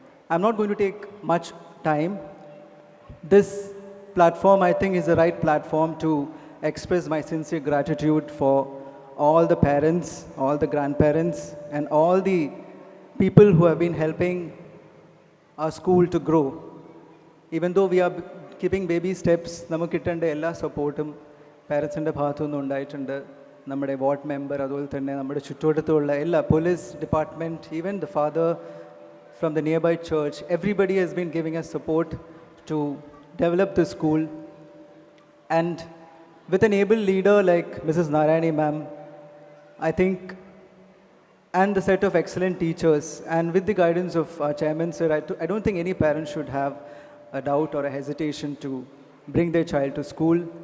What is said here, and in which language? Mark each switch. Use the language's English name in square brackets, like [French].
[English] I'm not going to take much time. This platform, I think, is the right platform to express my sincere gratitude for all the parents, all the grandparents, and all the people who have been helping our school to grow. Even though we are keeping baby steps, [Malayalam] നമുക്ക് കിട്ടേണ്ട എല്ലാ സപ്പോർട്ടും പാരൻസിൻ്റെ ഭാഗത്തുനിന്ന് ഉണ്ടായിട്ടുണ്ട്. നമ്മുടെ ward member, അതുപോലെ തന്നെ നമ്മുടെ ചുറ്റുവട്ടത്തുള്ള എല്ലാ police department, [English] Even the father from the nearby church, everybody has been giving us support to develop the school. And with an able leader like Mrs. Narayani ma'am, I think, and the set of excellent teachers, and with the guidance of our chairman sir, I don't think any parent should have a doubt or a hesitation to bring their child to school.